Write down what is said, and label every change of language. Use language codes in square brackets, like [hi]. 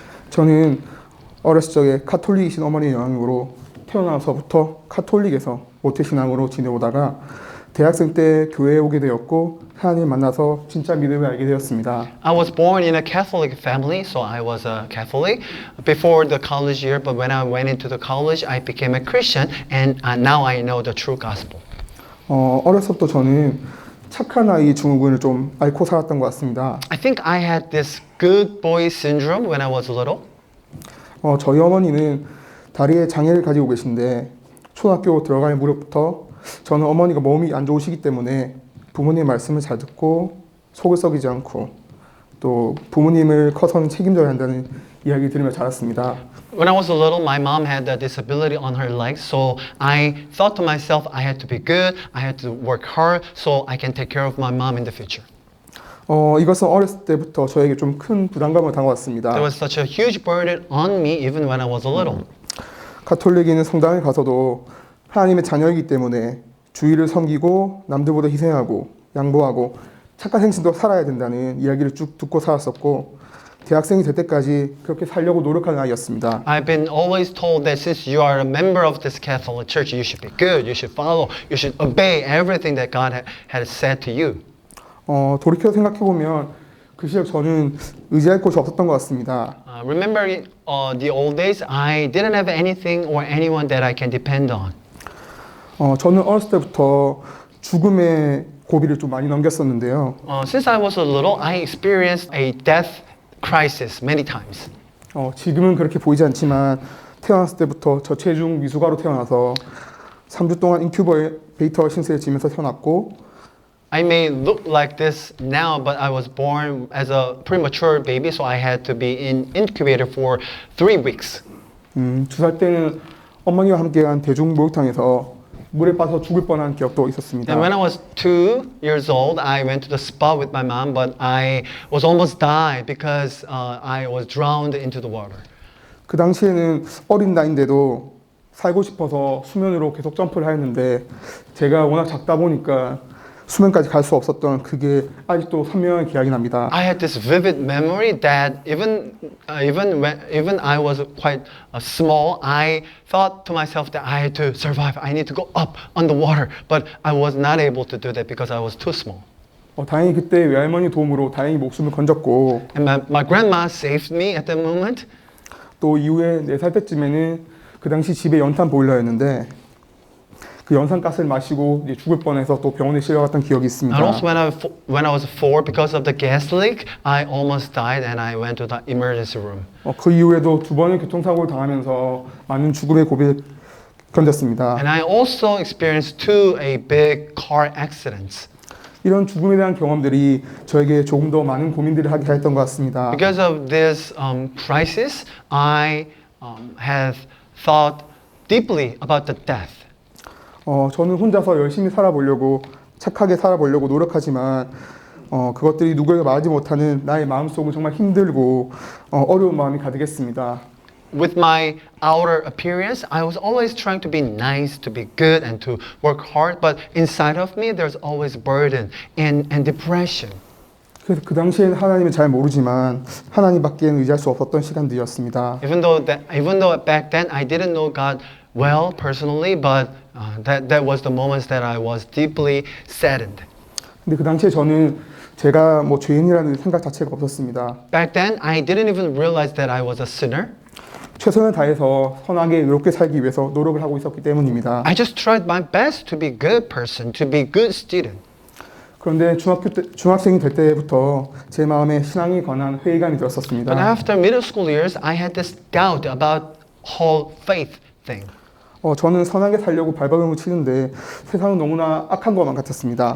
[ko] 저는 어렸을 적에 카톨릭이신 어머니의 영향으로 태어나서부터 카톨릭에서 모태신앙으로 지내오다가 대학생 때 교회에 오게 되었고 하나님 만나서 진짜 믿음을 알게 되었습니다. [en] I was born in a Catholic family, so I was a Catholic before the college year. But when I went into the college, I became a Christian, and now I know the true gospel. [ko] 어렸을 때 저는 착한 아이 증후군을 좀 앓고 살았던 것 같습니다. [en] I think I had this good boy syndrome when I was little. [ko] 저희 어머니는 다리에 장애를 가지고 계신데 초등학교 들어갈 무렵부터 저는 어머니가 몸이 안 좋으시기 때문에 부모님 말씀을 잘 듣고 속을 썩이지 않고 또 부모님을 커서는 책임져야 한다는 이야기 들으며 자랐습니다. [en] When I was little, my mom had a disability on her legs, so I thought to myself, I had to be good, I had to work hard, so I can take care of my mom in the future. [ko] 이것은 어렸을 때부터 저에게 좀 큰 부담감을 다가왔습니다. [en] There was such a huge burden on me even when I was a little. [ko] 가톨릭인 성당에 가서도 하나님의 자녀이기 때문에 주위를 섬기고 남들보다 희생하고 양보하고 착한 행실도 살아야 된다는 이야기를 쭉 듣고 살았었고 대학생이 될 때까지 그렇게 살려고 노력하는 아이였습니다. [en] I've been always told that since you are a member of this Catholic Church, you should be good, you should follow, you should obey everything that God had said to you. [ko] 돌이켜 생각해 보면 그 시절 저는 의지할 곳이 없었던 것 같습니다. [en] Remember the old days, I didn't have anything or anyone that I can depend on. [ko] 저는 어렸을 때부터 죽음의 고비를 좀 많이 넘겼었는데요. [en] Since I was a little, I experienced a death crisis many times. [ko] 지금은 그렇게 보이지 않지만 태어났을 때부터 저체중 미숙아로 태어나서 3주 동안 인큐베이터 신세에 지면서 태어났고 [en] I may look like this now, but I was born as a premature baby, so I had to be in incubator for 3 weeks. [ko] 2살 때는 어머니와 함께한 대중 목욕탕에서 물에 빠져 죽을 뻔한 기억도 있었습니다. [en] And when I was 2 years old, I went to the spa with my mom, but I was almost died because I was drowned into the water. [ko] 그 당시에는 어린 나이인데도 살고 싶어서 수면으로 계속 점프를 하였는데 제가 워낙 작다 보니까 수면까지 갈 수 없었던 그게 아직도 선명하게 기억이 납니다. [en] I had this vivid memory that even I was quite small, I thought to myself that I had to survive. I need to go up on the water, but I was not able to do that because I was too small. [ko] 다행히 그때 외할머니 도움으로 다행히 목숨을 건졌고 [en] And my grandma saved me at that moment. [ko] 또 이후에 4살 때쯤에는 그 당시 집에 연탄 보일러였는데 그 연산가스를 마시고 이제 죽을 뻔해서 또 병원에 실려갔던 기억이 있습니다. [en] And also when I was 4, because of the gas leak, I almost died and I went to the emergency room. [ko] 그 이후에도 2번의 교통사고를 당하면서 많은 죽음의 고비를 견뎠습니다. [en] And I also experienced 2 big car accidents. [ko] 이런 죽음에 대한 경험들이 저에게 조금 더 많은 고민들을 하게 했던 것 같습니다. [en] Because of this crisis, I have thought deeply about the death. [ko] 저는 혼자서 열심히 살아보려고 착하게 살아보려고 노력하지만 그것들이 누구에게 말하지 못하는 나의 마음속은 정말 힘들고 어려운 마음이 가득했습니다. [en] With my outer appearance, I was always trying to be nice, to be good, and to work hard. But inside of me, there's always burden and depression. [ko] 그래서 그 당시에는 하나님을 잘 모르지만 하나님밖에는 의지할 수 없었던 시간들이었습니다. [en] Even though back then I didn't know God well personally, but that was the moments that I was deeply saddened. [ko] 근데 그 당시에 저는 제가 뭐 죄인이라는 생각 자체가 없었습니다. [en] Back then, I didn't even realize that I was a sinner. [ko] 최선을 다해서 선하게 의롭게 살기 위해서 노력을 하고 있었기 때문입니다. [en] I just tried my best to be a good person, to be a good student. [ko] 그런데 중학생이 될 때부터 제 마음에 신앙에 관한 회의감이 들었었습니다. [en] But after middle school years, I had this doubt about whole faith thing. [ko] 저는 선하게 살려고 발버둥을 치는데 세상은 너무나 악한 것만 같았습니다.